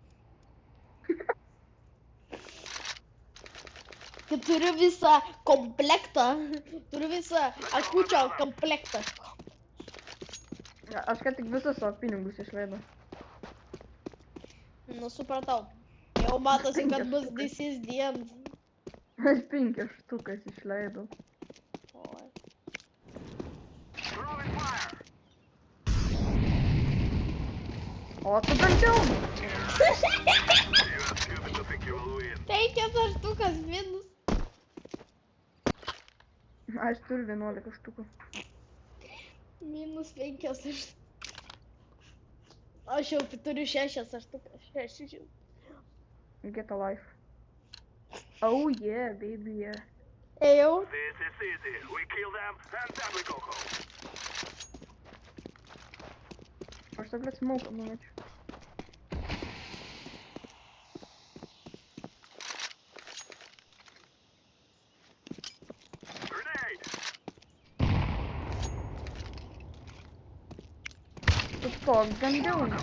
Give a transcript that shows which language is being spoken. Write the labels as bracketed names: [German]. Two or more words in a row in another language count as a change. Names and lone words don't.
[Lithuanian] Turiu visą komplektą. Turiu visą akučio komplektą. Aš ką tik visus savo pinigus išleidau. Nu, supratau. Jau matosi, kad bus [English] this is the end. [Lithuanian] Aš 5 štukas išleidau. Oi. O tu dančiau! 5 štukas minus. Aš turiu 11 štukų. Minus 5 štukas. Aš jau turiu 6 štukas. 6. [English] Get a life. Oh yeah, baby, yeah. [Lithuanian] Ėjau. [English] This is easy. We kill them and then we go home. [Lithuanian] Aš tą, blėt, smoką numečiu. Grenade! Tu stok, dandiau.